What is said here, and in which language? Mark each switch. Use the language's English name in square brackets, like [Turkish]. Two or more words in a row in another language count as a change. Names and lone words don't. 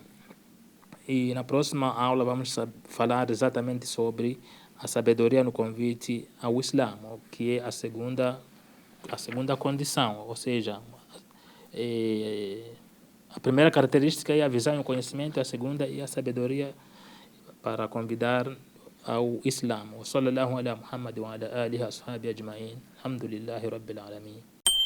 [Portuguese] E na próxima aula vamos falar exatamente sobre a sabedoria no convite ao Islã, que é a segunda condição, ou seja, a primeira característica é a visão e o conhecimento, a segunda é a sabedoria para convidar ao Islã. [Arabic] وصلى الله على محمد وعلى آله وأصحابه أجمعين. الحمد لله رب العالمين.